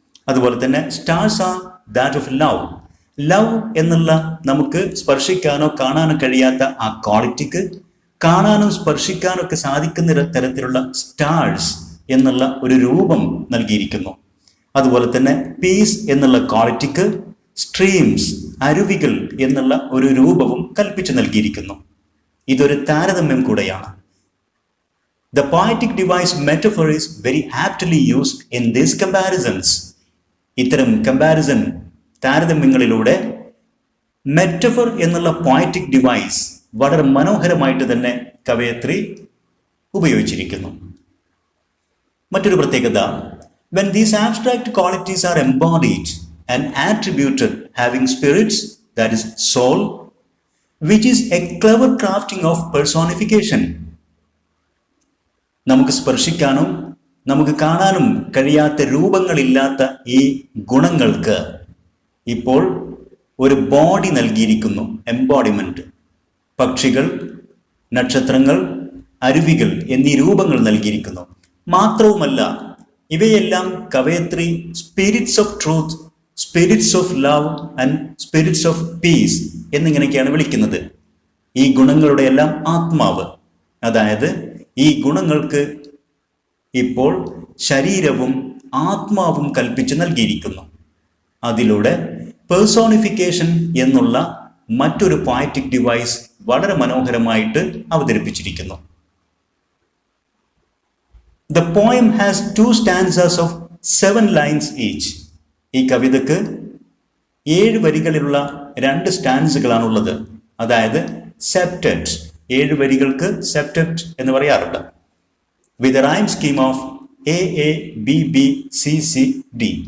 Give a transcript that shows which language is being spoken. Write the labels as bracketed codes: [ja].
[ml] അതുപോലെ തന്നെ [en] Stars are that of love. [ml] Love എന്നുള്ള നമുക്ക് സ്പർശിക്കാനോ കാണാനോ കഴിയാത്ത ആ ക്വാളിറ്റിക്ക് കാണാനും സ്പർശിക്കാനോ ഒക്കെ സാധിക്കുന്ന തരത്തിലുള്ള സ്റ്റാർസ് എന്നുള്ള ഒരു രൂപം നൽകിയിരിക്കുന്നു. അതുപോലെ തന്നെ പീസ് എന്നുള്ള ക്വാളിറ്റിക്ക് സ്ട്രീംസ്, അരുവികൾ എന്നുള്ള ഒരു രൂപവും കൽപ്പിച്ചു നൽകിയിരിക്കുന്നു. ഇതൊരു താരതമ്യം കൂടെയാണ്. [en] The poetic device metaphor is very aptly used in these comparisons. [ml] ഇത്തരം കമ്പാരിസൺ, താരതമ്യങ്ങളിലൂടെ മെറ്റഫർ എന്നുള്ള പോയറ്റിക് ഡിവൈസ് വളരെ മനോഹരമായിട്ട് തന്നെ കവയത്രി ഉപയോഗിച്ചിരിക്കുന്നു. മറ്റൊരു പ്രത്യേകത, [en] when these abstract qualities are embodied and attributed having spirits, that is soul, which is a clever crafting of personification. [ml] നമുക്ക് സ്പർശിക്കാനും നമുക്ക് കാണാനും കഴിയാത്ത രൂപങ്ങളില്ലാത്ത ഈ ഗുണങ്ങൾക്ക് ഇപ്പോൾ ഒരു ബോഡി നൽകിയിരിക്കുന്നു, എംബോഡിമെന്റ്. പക്ഷികൾ, നക്ഷത്രങ്ങൾ, അരുവികൾ എന്നീ രൂപങ്ങൾ നൽകിയിരിക്കുന്നു. മാത്രവുമല്ല, ഇവയെല്ലാം കവയത്രി [en] spirits of truth, spirits of love and spirits of peace [ml] എന്നിങ്ങനെയൊക്കെയാണ് വിളിക്കുന്നത്. ഈ ഗുണങ്ങളുടെ എല്ലാം ആത്മാവ്, അതായത് ഈ ഗുണങ്ങൾക്ക് ഇപ്പോൾ ശരീരവും ആത്മാവും കൽപ്പിച്ച് നൽകിയിരിക്കുന്നു. അതിലൂടെ പേഴ്സോണിഫിക്കേഷൻ എന്നുള്ള മറ്റൊരു പോയറ്റിക് ഡിവൈസ് വളരെ മനോഹരമായിട്ട് അവതരിപ്പിച്ചിരിക്കുന്നു. [en] The poem has 2 stanzas of 7 lines each. [ml] ഈ കവിതക്ക് 7 വരികളിലുള്ള 2 സ്റ്റാൻസുകളാണുള്ളത്. അതായത് സെപ്റ്ററ്റ്, 7 വരികൾക്ക് സെപ്റ്ററ്റ് എന്ന് പറയാറുണ്ട്. [en] With a rhyme scheme of AABBCCD.